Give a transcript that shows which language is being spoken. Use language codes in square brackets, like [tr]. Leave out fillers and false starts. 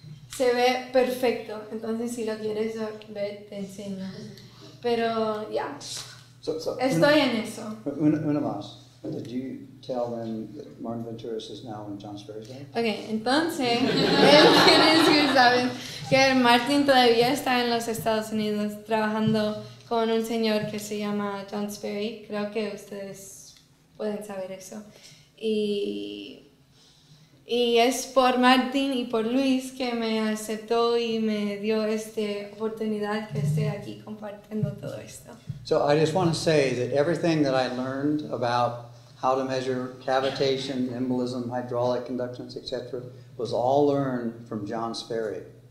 [es] Se ve perfecto, entonces si lo quieres ver, te enseño. Pero ya, estoy en eso. Una más. [en] Did you tell them that Martin Venturas is now in John Sperry's lab? [es] Ok, entonces, quieren que saben que Martin todavía está en los Estados Unidos trabajando con un señor que se llama John Sperry. Creo que ustedes pueden saber eso. Y es por Martin y por Luis que me aceptó y me dio esta oportunidad que esté aquí compartiendo todo esto. [en] So I just want to say that everything that I learned about how to measure cavitation, embolism, hydraulic conductance, etc., was all learned from John Sperry.